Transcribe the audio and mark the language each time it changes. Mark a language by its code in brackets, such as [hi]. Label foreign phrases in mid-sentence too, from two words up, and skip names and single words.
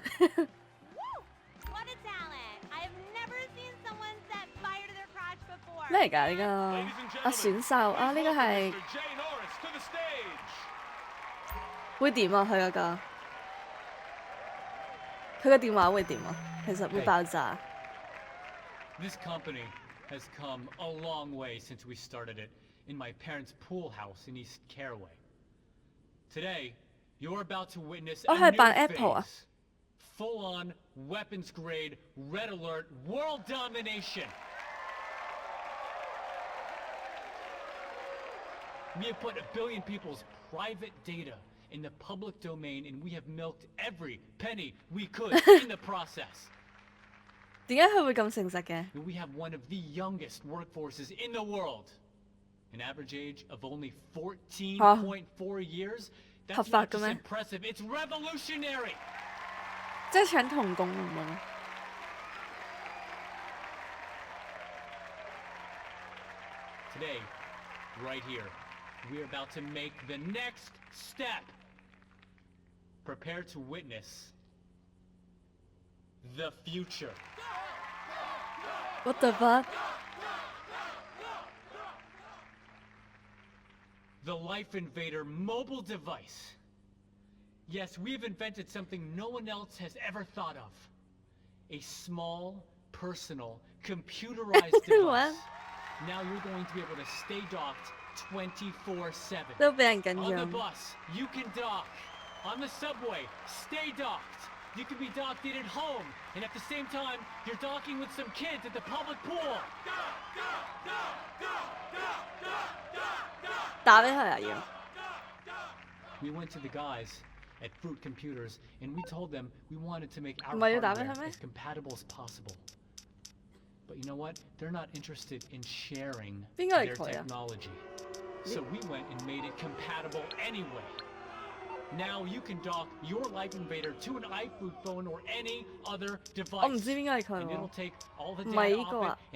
[en] What a talent! I have never seen someone set fire to their crotch before. [yue] 咩嚟㗎呢個？啊選秀啊呢個係會點啊？佢嗰個佢個電話會點啊？其實會爆炸。 [en] This company has come a long way since we started it in my parents' pool house in East Caraway. Today, you're about to witness a [yue] 係 [en] new [yue] 扮 Apple 啊 [en] phase. Full-on, weapons-grade, red alert, world domination. We have put 1 billion people's private data in the public domain, and we have milked every penny we could in the process. [yue] 點解佢會咁誠實嘅？ [en] And we have one of the youngest workforces in the world. An average age of only 14.4 years. That's [yue] 合法 [en] not [yue] 嘅 [en] just [yue] 咩？ [en] impressive, it's revolutionary. [yue] 即係搶童工咁樣。 [en] Today, right here, we're about to make the next step. Prepare to witness the future. What the fuck？ The Life Invader mobile device. Yes, we've invented something no one else has ever thought of. A small, personal, computerized What? device. Now you're going to be able to stay docked 24/7. [yue] 都俾人緊 [en] On the [yue] 張。 [en] bus, you can dock. On the subway, stay docked. You can be docked in at home, and at the same time, you're docking with some kids at the public pool. [yue] 打俾佢啊要。 [en] We went to the guys at Fruit Computers, and we told them we wanted to make our [yue] 唔係要打俾佢 [en] hardware [yue] 咩？ [en] as compatible as possible. But you know what? They're not interested in sharing [yue] 邊個係 [en] their [yue] 佢啊？ [en] technology. So we went and made it compatible anyway. Now you can dock your Life Invader to an iFood phone or any other [yue] 我唔 [en] device. [yue] 知邊個係佢 [en] And [yue] 喎 [en] it'll。take all the [yue] 唔係 [en] data [yue] 呢個 [en] off [yue] 啊。